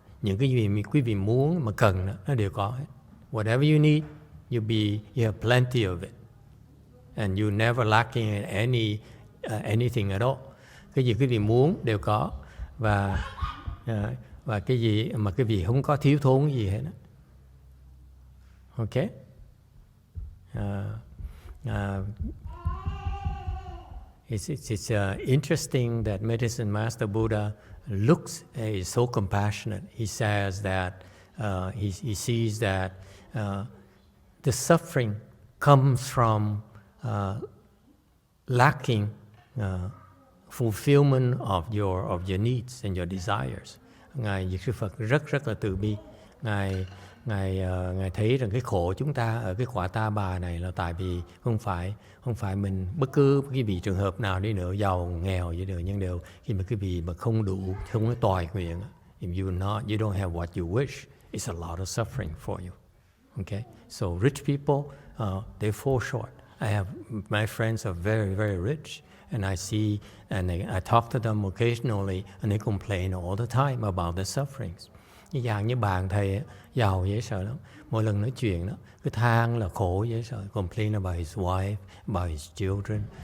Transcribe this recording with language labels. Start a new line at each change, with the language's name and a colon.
Vietnamese: Những cái gì quý vị muốn mà cần đó, nó đều có hết.
English: Whatever you need, you have plenty of it, and you never lacking in anything at all.
Vietnamese: Cái gì quý vị muốn đều có, và cái gì mà quý vị không có thiếu thốn gì hết.
English: Okay? It's interesting that Medicine Master Buddha is so compassionate. He says that he sees that the suffering comes from lacking fulfillment of your needs and your desires.
Vietnamese: Ngài Dược Sư Phật rất là từ bi. Ngài thấy rằng cái khổ chúng ta ở cái quả ta bà này là tại vì không phải mình bất cứ cái vị trường hợp nào đi nữa, giàu nghèo gì đều, nhưng đều khi mà cái vị mà không đủ, không có toại nguyện,
English: if you don't have what you wish, it's a lot of suffering for you. Okay, so rich people they fall short. I have my friends are very, very rich, and I see and I talk to them occasionally, and they complain all the time about their sufferings.
Vietnamese: Như bạn thầy giàu dễ sợ lắm. Mỗi lần nói chuyện đó, cứ than là khổ dễ sợ.
English: Complain about his wife, about his children.